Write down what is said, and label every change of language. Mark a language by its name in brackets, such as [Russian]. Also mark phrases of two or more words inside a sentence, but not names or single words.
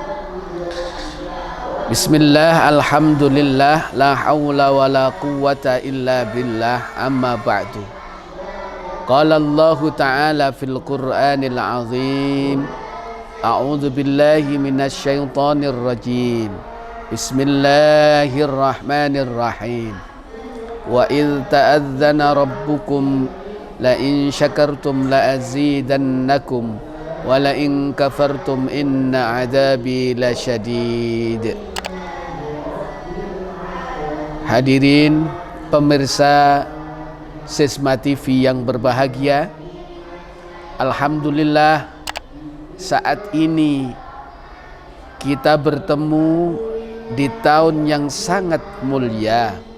[Arabic] بسم الله، الحمد لله، لا حول ولا قوة إلا بالله، أما بعد. قال الله تعالى في القرآن العظيم، أعوذ بالله من الشيطان الرجيم. بسم الله الرحمن الرحيم. وإذ تأذن ربكم لئن شكرتم لأزيدنكم ولئن كفرتم إن عذابي لشديد. [Indonesian] Hadirin pemirsa Sisma TV yang berbahagia, alhamdulillah saat ini kita bertemu di tahun yang sangat mulia.